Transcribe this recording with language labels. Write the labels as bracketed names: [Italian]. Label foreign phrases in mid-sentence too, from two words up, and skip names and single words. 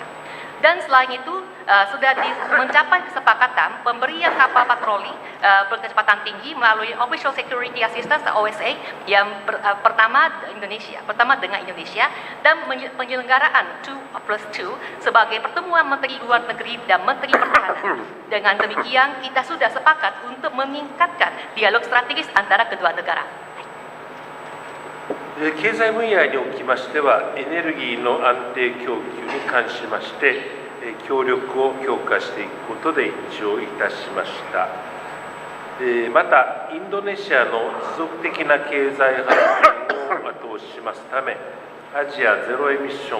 [Indonesian] Dan selain itu sudah mencapai kesepakatan pemberian kapal patroli berkecepatan tinggi melalui [English] Official Security Assistance [Indonesian] OSA yang pertama dengan Indonesia dan penyelenggaraan 2+2 sebagai pertemuan Menteri Luar Negeri dan Menteri Pertahanan. Dengan demikian kita sudah sepakat untuk meningkatkan dialog strategis antara kedua negara. [Japanese] 経済分野におきましては、エネルギーの安定供給に関しまして、協力を強化していくことで一致をいたしました。また、インドネシアの持続的な経済発展を後押ししますため、アジアゼロエミッショ